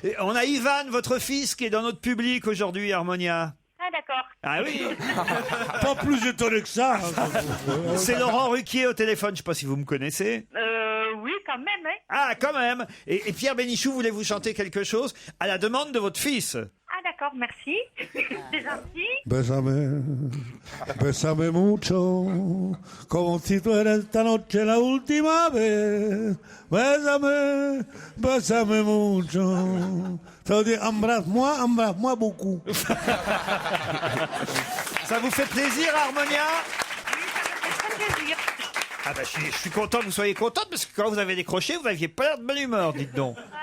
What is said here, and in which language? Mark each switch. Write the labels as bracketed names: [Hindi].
[French] On a Ivan, votre fils, qui est dans notre public aujourd'hui, Harmonia. Ah, d'accord. Ah oui. Pas plus étonné que ça. C'est Laurent Ruquier au téléphone, je ne sais pas si vous me connaissez. Oui, quand même, hein. Ah, quand même. Et Pierre Bénichou, voulez-vous chanter quelque chose à la demande de votre fils? Ah, d'accord, merci. C'est gentil. [Spanish] Bésame, bésame mucho, como si tu eres esta noche la última vez. Bésame, bésame mucho. [French] Ça veut dire embrasse-moi beaucoup. Ça vous fait plaisir, Harmonia? Oui, ça me fait très plaisir. Ah bah je suis content que vous soyez contente, parce que quand vous avez décroché, vous n'aviez pas l'air de bonne humeur, dites donc.